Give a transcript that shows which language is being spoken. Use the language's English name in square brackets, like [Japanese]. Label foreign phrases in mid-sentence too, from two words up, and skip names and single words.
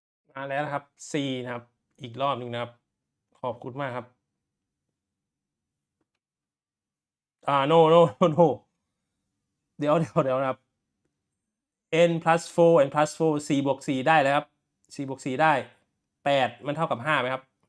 [Thai] มาแล้วนะครับ C นะครับอีกรอบนึงนะครับขอบคุณมากครับ [English] no no no no [Thai] เดี๋ยวนะครับ [English] n plus 4 n plus 4 [Thai] 4 บวก 4 ได้แล้วครับ4 บวก 4 ได้8มันเท่ากับ5ไหมครับ